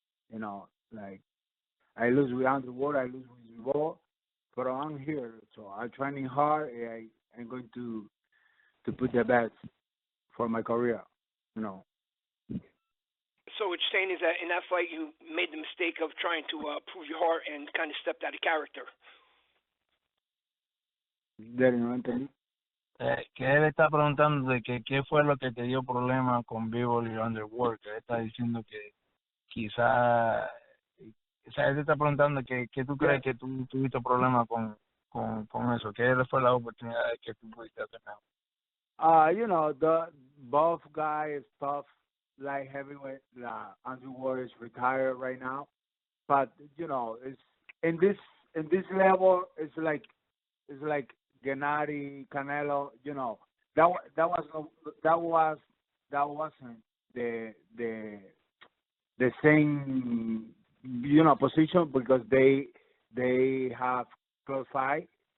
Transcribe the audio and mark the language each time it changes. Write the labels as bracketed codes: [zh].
[en] Like, I lose with Andrew Ward, I lose with Bivol, but I'm here, so I'm training hard. I'm going to put the best for my career. So what you're saying is that in that fight you made the mistake of trying to prove your heart and kind of stepped out of character. [es] ¿No entendí? Que él está preguntando de que qué fue lo que te dio problema con Bivol y Underworld, que él está diciendo que quizá, o sea, él te está preguntando que tú crees que tú tuviste problema con eso, que fue la oportunidad que tú pudiste hacer mejor. [en] Both guys tough, light heavyweight. Andrew Ward is retired right now, but it's in this level. It's like Gennady, Canelo. That wasn't the same position, because they have close fight.